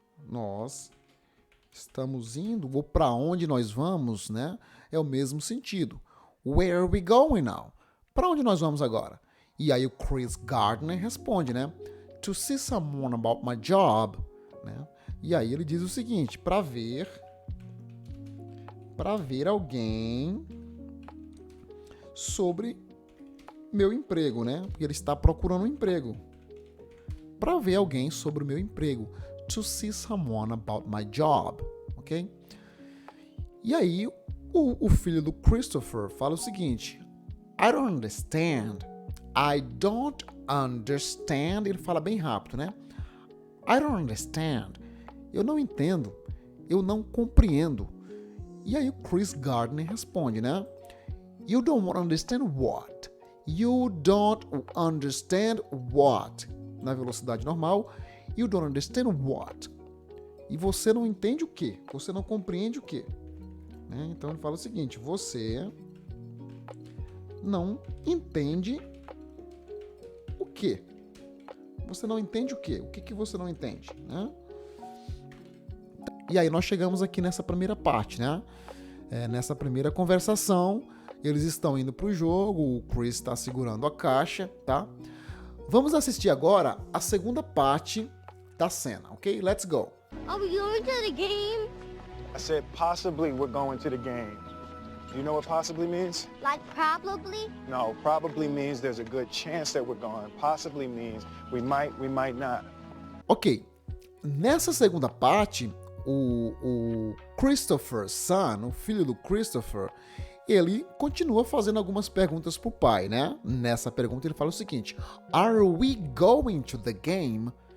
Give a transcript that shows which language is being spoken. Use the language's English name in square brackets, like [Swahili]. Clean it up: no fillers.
[Portuguese] Nós estamos indo, ou para onde nós vamos, né? É o mesmo sentido. Where are we going now? Para onde nós vamos agora? E aí o Chris Gardner responde, né? [English] To see someone about my job, né? [Portuguese] E aí ele diz o seguinte, para ver alguém sobre meu emprego, né? Porque ele está procurando um emprego. Para ver alguém sobre o meu emprego. [English] To see someone about my job, ok? [Portuguese] E aí o filho do Christopher fala o seguinte, [English] I don't understand. I don't understand. [Portuguese] Ele fala bem rápido, né? [English] I don't understand. [Portuguese] Eu não entendo. Eu não compreendo. E aí o Chris Gardner responde, né? [English] You don't understand what? You don't understand what? [Portuguese] Na velocidade normal, [English] you don't understand what? [Portuguese] E você não entende o quê? Você não compreende o quê? Né? Então ele fala o seguinte, você não entende o quê? Você não entende o quê? O que você não entende? Né? E aí nós chegamos aqui nessa primeira parte, né? Nessa primeira conversação, eles estão indo para o jogo, o Chris está segurando a caixa, tá? Vamos assistir agora a segunda parte da cena, ok? [English] Let's go! Are we going to the game? I said possibly we're going to the game. Do you know what possibly means? Like probably? No, probably means there's a good chance that we're going. Possibly means we might not. [Portuguese] Ok, nessa segunda parte, o Christopher Son, o filho do Christopher, ele continua fazendo algumas perguntas pro pai, né? Nessa pergunta ele fala o seguinte: [English] Are we going to the game?